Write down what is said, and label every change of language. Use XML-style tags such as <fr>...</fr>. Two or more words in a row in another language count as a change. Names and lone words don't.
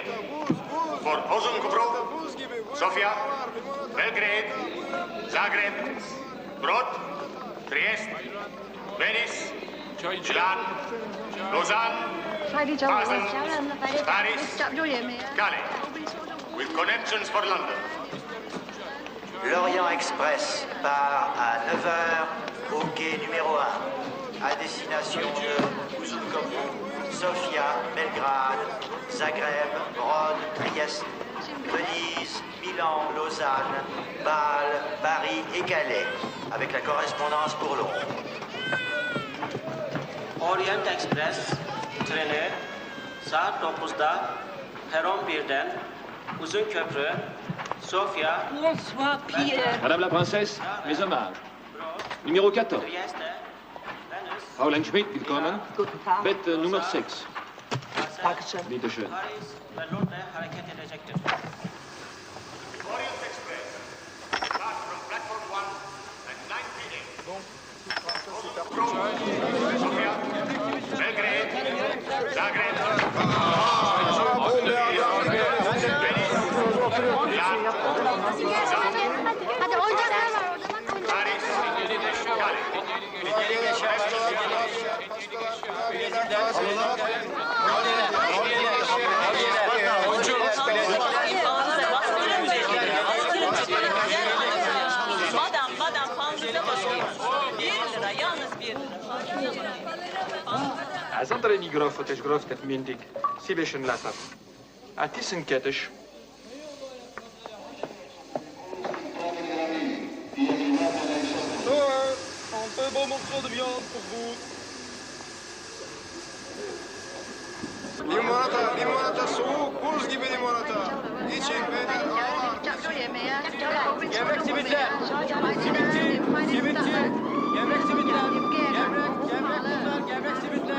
<en>for Ozon, Sofia, Belgrade, Zagreb, Brod, Trieste, Venice, Milan, Lausanne, Basel, Paris, Calais, with connections for London.</en> <fr>L'Orient Express part à 9h au quai numéro 1, à destination de Uzunkopu, Sofia, Belgrade, Zagreb, Rhodes, Trieste, Venise, Milan, Lausanne, Bâle, Paris et Calais, avec la correspondance pour Londres.</fr> <tr>Orient Express treni saat 9'da peron 1'den Uzunköprü, Sofia.</tr> <fr>Bonsoir, Pierre. Madame la princesse, mes hommages. Numéro 14.</fr> <de>Fräulein Schmidt, willkommen. Guten Tag. Bett Nummer 6. Dankeschön. Bitte schön.</de> <tr>Paris ve Londra hareket edecektir.</tr> <en>Orient Express depart from platform 1 at 9 p.m. Sofia, Belgrade, Zagreb,</en> <tr>Hadi oyuncaklar var orada. Paris, Madam, panzuza başlıyor. 1 lira, yalnız 1 lira.</tr> <hu>Az Andrei grofot és groftet mindig szívesen látom. A 12-es.</hu> <fr>Un peu beau morceau de viande pour vous.</fr> <tr>Limonata soğuk, buz gibi limonata. İçin beyler, Gevrek simitler. Simitçi. Gevrek simitler. Gevrek simitler.</tr>